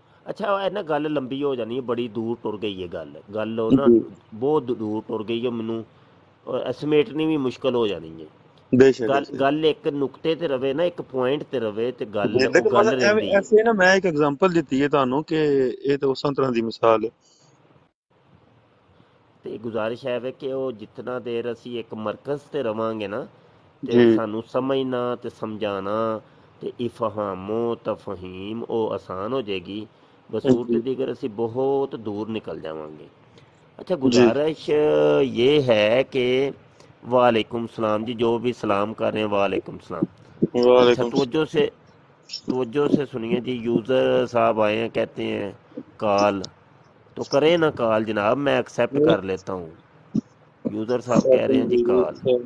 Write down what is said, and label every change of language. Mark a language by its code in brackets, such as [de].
[pa] اچھا اے نا گل لمبی ہو جانی ہے، بڑی دور ٹر گئی ہے گل وہ نا جی بہت دور ٹر گئی ہے، مینوں سمیٹنی بھی مشکل ہو جانی ہے. بے شک ایسے گل ایک نقطے تے رہے نا، ایک پوائنٹ تے رہے تے گل وہ لیکن گل مطلب رہندی ہے. ایسے نا میں ایک ایگزامپل دیتی ہے تانوں کہ یہ تو اسی طرح دی مثال ہے. تے گزارش ہے کہ وہ جتنا دیر اسی ایک مرکز تے رواں گے نا تے جی سانو سمجھنا تے سمجھانا تے افہام و تفہیم او آسان ہو جائے گی، بصورت جی دیگر اسی بہت دور نکل جاواں گے. اچھا جی [ur] گزارش یہ ہے کہ وعلیکم السلام جی، جو بھی سلام کر رہے ہیں وعلیکم السلام. اچھا وعلیکم توجہ سے سنیے جی. یوزر صاحب آئے ہیں، کہتے ہیں کال تو کریں نا کال جناب، میں ایکسیپٹ کر لیتا ہوں. یوزر صاحب کہہ رہے ہیں جی کال.